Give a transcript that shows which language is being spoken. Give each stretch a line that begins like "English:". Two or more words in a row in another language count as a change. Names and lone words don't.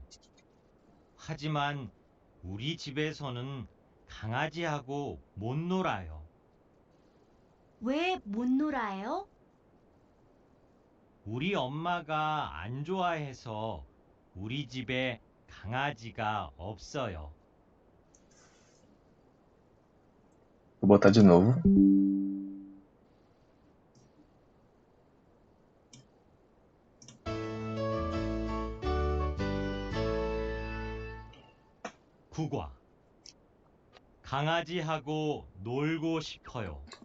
Korean: 하지만 우리 집에서는 강아지하고 못 놀아요. 왜 못 놀아요? 우리 엄마가 안 좋아해서 우리 집에 강아지가 없어요.
Portuguese: Vou botar de novo.
Korean: 국화. 강아지하고 놀고 싶어요.